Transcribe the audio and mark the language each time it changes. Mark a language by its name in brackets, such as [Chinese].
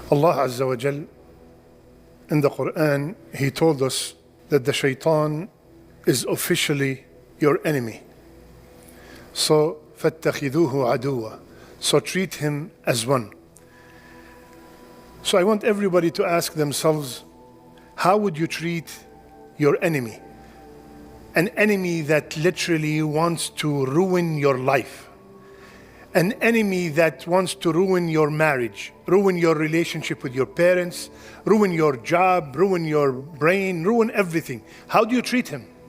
[English] Allah Azza wa Jal, in the Quran, He told us that the Shaytan is officially your enemy. So, [Arabic] فَاتَّخِذُوهُ عَدُوًا. [English] So treat him as one. So I want everybody to ask themselves, how would you treat your enemy? An enemy that literally wants to ruin your life. An enemy that wants to ruin your marriage, ruin your relationship with your parents, ruin your job, ruin your brain, ruin everything. How do you treat him?